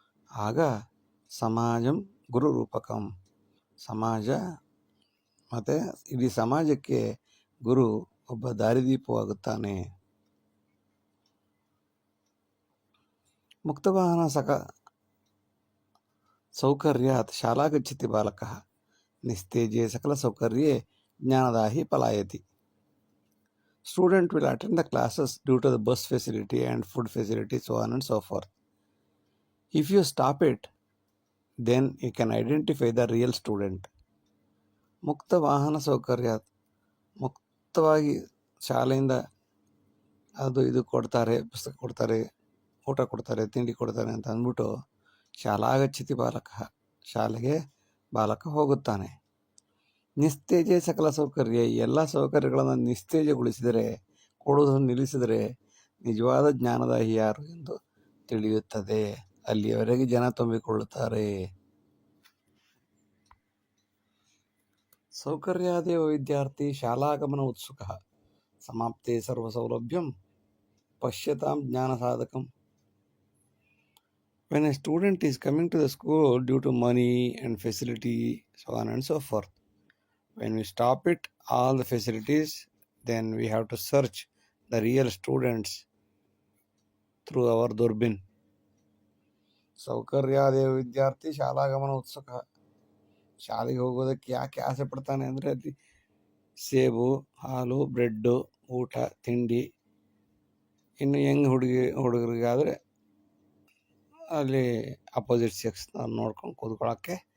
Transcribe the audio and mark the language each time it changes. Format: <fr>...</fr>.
<kn>ಆಗ</kn> <sa>ಸಮಾಜಂ ಗುರು ರೂಪಕಂ,</sa> <kn>ಸಮಾಜ ಮತ್ತು ಇಡೀ ಸಮಾಜಕ್ಕೆ ಗುರು ಒಬ್ಬ ದಾರಿದೀಪವಾಗುತ್ತಾನೆ.</kn> <sa>ಮುಕ್ತವಾಹನ ಸೌಕರ್ಯಾತ್ ಶಾಲಾ ಗಚ್ಚತಿ ಬಾಲಕಃ ನಿಸ್ತೇಜೆ ಸಕಲ ಸೌಕರ್ಯೇ ಜ್ಞಾನದಾಹಿ ಪಲಾಯತಿ.</sa> <en>Student will attend the classes due to the bus facility and food facility, so on and so forth. If you stop it, then you can identify the real student.</en> <sa>ಮುಕ್ತ ವಾಹನ ಸೌಕರ್ಯ,</sa> <kn>ಮುಕ್ತವಾಗಿ ಶಾಲೆಯಿಂದ ಅದು ಇದು ಕೊಡ್ತಾರೆ, ಪುಸ್ತಕ ಕೊಡ್ತಾರೆ, ಊಟ ಕೊಡ್ತಾರೆ, ತಿಂಡಿ ಕೊಡ್ತಾರೆ ಅಂತ ಅಂದ್ಬಿಟ್ಟು</kn> <sa>ಶಾಲಾಗಚ್ಚತಿ ಬಾಲಕ,</sa> <kn>ಶಾಲೆಗೆ ಬಾಲಕ ಹೋಗುತ್ತಾನೆ.</kn> <sa>ನಿಸ್ತೇಜೆ ಸಕಲ ಸೌಕರ್ಯ,</sa> <kn>ಎಲ್ಲ ಸೌಕರ್ಯಗಳನ್ನು ನಿಸ್ತೇಜಗೊಳಿಸಿದರೆ, ಕೊಡುವುದನ್ನು ನಿಲ್ಲಿಸಿದರೆ ನಿಜವಾದ ಜ್ಞಾನದಾಹಿ ಯಾರು ಎಂದು ತಿಳಿಯುತ್ತದೆ. ಅಲ್ಲಿಯವರೆಗೆ ಜನ ತುಂಬಿಕೊಳ್ಳುತ್ತಾರೆ.</kn> <sa>ಸೌಕರ್ಯಾದೇವ ವಿದ್ಯಾರ್ಥಿ ಶಾಲಾಗಮನ ಉತ್ಸುಕ ಸಮಾಪ್ತೆ ಸರ್ವ ಸೌಲಭ್ಯಂ ಪಶ್ಯತಾಂ ಜ್ಞಾನ ಸಾಧಕಂ.</sa> <en>When a student is coming to the school due to money and facility, so on and so forth, when we stop it, all the facilities, then we have to search the real students through our durbin.</en> <sa>ಸೌಕರ್ಯಾದೇವ ವಿದ್ಯಾರ್ಥಿ ಶಾಲಾಗಮನ ಉತ್ಸುಕ,</sa> <kn>ಶಾಲೆಗೆ ಹೋಗೋದಕ್ಕೆ ಯಾಕೆ ಆಸೆ ಪಡ್ತಾನೆ ಅಂದರೆ ಅಲ್ಲಿ ಸೇಬು, ಹಾಲು, ಬ್ರೆಡ್ಡು, ಊಟ, ತಿಂಡಿ. ಇನ್ನು ಹೆಂಗೆ ಹುಡುಗರಿಗಾದರೆ ಅಲ್ಲಿ ಅಪೋಸಿಟ್ ಸೆಕ್ಸ್ ನೋಡ್ಕೊಂಡು ಕೂತ್ಕೊಳ್ಳೋಕ್ಕೆ.</kn>